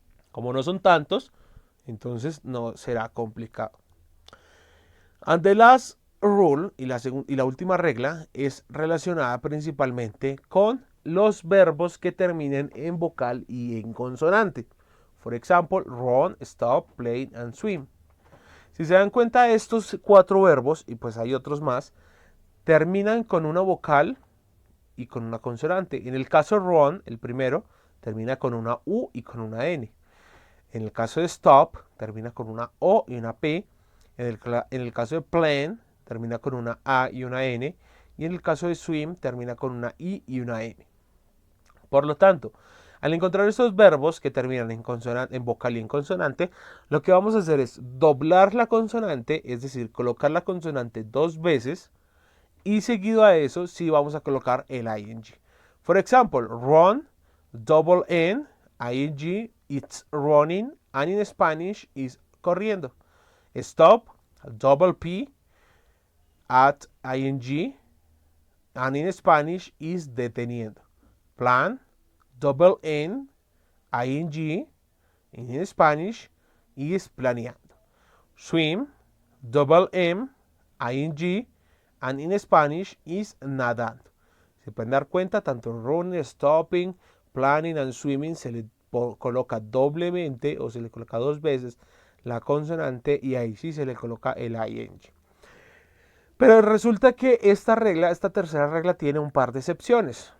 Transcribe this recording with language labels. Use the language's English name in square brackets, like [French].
[Spanish] Como no son tantos, entonces no será complicado. [English] And the last rule, [Spanish] y la última regla, es relacionada principalmente con los verbos que terminen en vocal y en consonante. [English] For example, run, stop, play, and swim. [Spanish] Si se dan cuenta, estos 4 verbos, y pues hay otros más, terminan con una vocal y con una consonante. En el caso de run, el primero, termina con una U y con una N. En el caso de stop, termina con una O y una P. En el caso de play, termina con una A y una N. Y en el caso de swim, termina con una I y una M. Por lo tanto, al encontrar estos verbos que terminan en vocal y en consonante, lo que vamos a hacer es doblar la consonante, es decir, colocar la consonante 2 veces y seguido a eso sí vamos a colocar el ing. [English] For example, run, double N, ing, it's running, and in Spanish is corriendo. Stop, double P, at ing, and in Spanish is deteniendo. Plan, double N, ing, in Spanish is planeando. Swim, double M, ing, and in Spanish is nadando. [Spanish] Se pueden dar cuenta, tanto running, stopping, planning and swimming se le coloca doblemente o se le coloca 2 veces la consonante y ahí sí se le coloca el ing. Pero resulta que esta tercera regla tiene un par de excepciones.